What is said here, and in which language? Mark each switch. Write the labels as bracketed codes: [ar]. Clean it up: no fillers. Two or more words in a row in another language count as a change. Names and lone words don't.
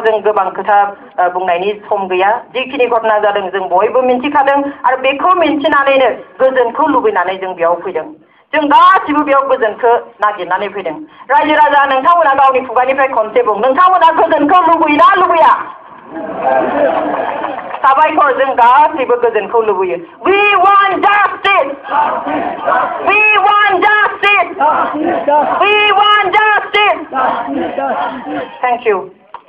[brx] जों गोबां खोथा बुंनायनि सम गैया जिखिनि घटना जादों जों बयबो मिन्थिखादों आरो बेखौ मिन्थिनानैनो गोजोनखौ लुबैनानै जों बेयाव फैदों जों गासिबो बेयाव गोजोनखौ नागिरनानै फैदों रायजो राजा नोंथांमोना गावनि खुगानिफ्राय खनसे बुं नोंथांमोना गोजोनखौ लुबैयोना लुबैया साबायखर जों गासिबो गोजोनखौ लुबैयो [en] we want justice we want justice we want justice thank you